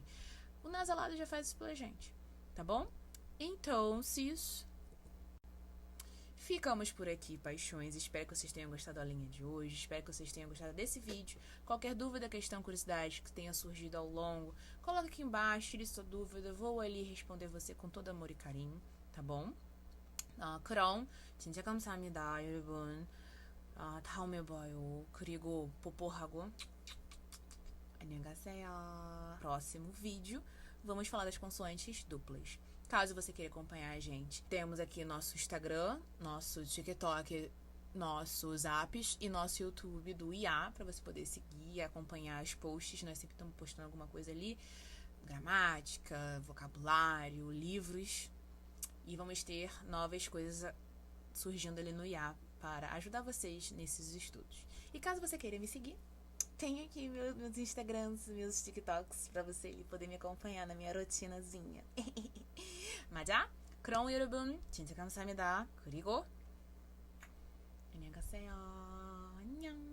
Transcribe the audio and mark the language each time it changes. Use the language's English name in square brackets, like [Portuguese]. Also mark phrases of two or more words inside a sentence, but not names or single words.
[Portuguese] O nasalado já faz isso pela gente, tá bom? Então, ficamos por aqui, paixões. Espero que vocês tenham gostado da linha de hoje. Espero que vocês tenham gostado desse vídeo. Qualquer dúvida, questão, curiosidade que tenha surgido ao longo, coloca aqui embaixo, tire sua dúvida. Vou ali responder você com todo amor e carinho, tá bom? [Korean] 그럼 진짜 감사합니다, 여러분. 다음에 봐요. 그리고 뽀뽀하고 안녕히 가세요. [Portuguese] Próximo vídeo, vamos falar das consoantes duplas. Caso você queira acompanhar a gente, temos aqui nosso Instagram, nosso TikTok, nossos apps e nosso YouTube do IA, para você poder seguir e acompanhar os posts. Nós sempre estamos postando alguma coisa ali, gramática, vocabulário, livros, e vamos ter novas coisas surgindo ali no IA para ajudar vocês nesses estudos. E caso você queira me seguir, tem aqui meus Instagrams, meus TikToks para você poder me acompanhar na minha rotinazinha. [Korean] 맞아? 그럼 여러분 진짜 감사합니다. 그리고 안녕히 가세요. 안녕.